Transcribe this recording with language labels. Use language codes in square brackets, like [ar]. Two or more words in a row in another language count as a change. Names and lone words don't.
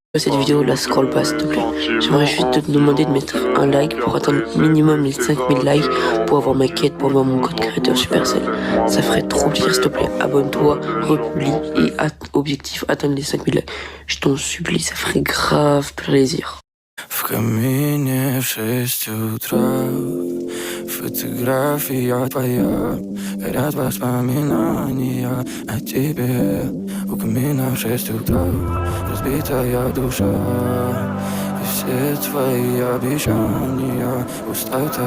[fr] Cette vidéo la scroll pas s'il te plaît. J'aimerais juste te demander de mettre un like pour atteindre minimum les 5000 likes pour avoir ma quête, pour avoir mon code créateur Supercell. Ça ferait trop plaisir s'il te plaît. Abonne-toi, republie et objectif atteindre les 5000 likes. Je t'en supplie, ça ferait grave plaisir. [ru] В камине в 6 утра фотография твоя, горят воспоминания о тебе. У камина в 6 утра разбитая душа, и все твои обещания пустота.